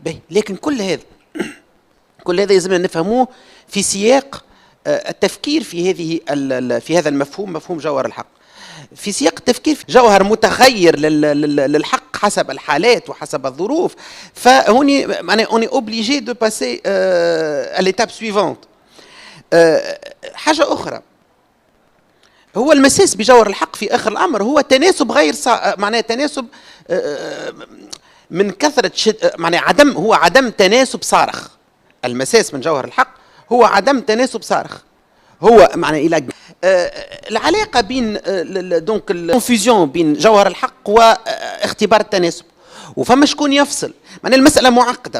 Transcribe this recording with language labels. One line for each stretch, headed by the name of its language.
Arabic: لكن كل هذا يلزمنا نفهموه في سياق التفكير في هذا المفهوم، مفهوم جوهر الحق، في سياق التفكير في جوهر متغير للحق حسب الحالات وحسب الظروف. فهوني
French: on est obligé de passer à l'étape suivante.
Arabic: حاجة أخرى، هو المساس بجوهر الحق في آخر الأمر هو تناسب غير معناه تناسب من كثرة هو عدم تناسب صارخ. المساس من جوهر الحق هو عدم تناسب صارخ. هو معنى إلى العلاقة بين دونك الكونفوزيون بين جوهر الحق واختبار التناسب، وفما شكون يفصل. معنى المسألة معقدة.